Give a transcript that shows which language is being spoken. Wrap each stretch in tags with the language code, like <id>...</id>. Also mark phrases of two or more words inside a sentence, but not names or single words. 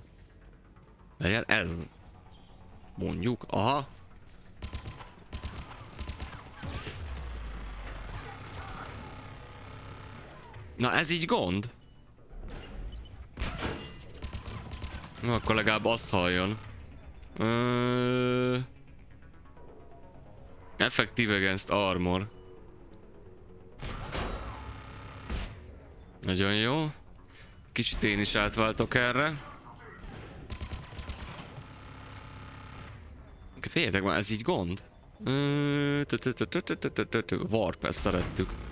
<hu>Legyen ez. Mondjuk, aha. Na, ez így gond? Na, akkor legalább azt halljon.</hu> <en>Effective against armor.</en> <hu>Nagyon jó. Kicsit én is átváltok erre. Figyeljetek már, ez így gond? Warp, ezt szerettük.</hu>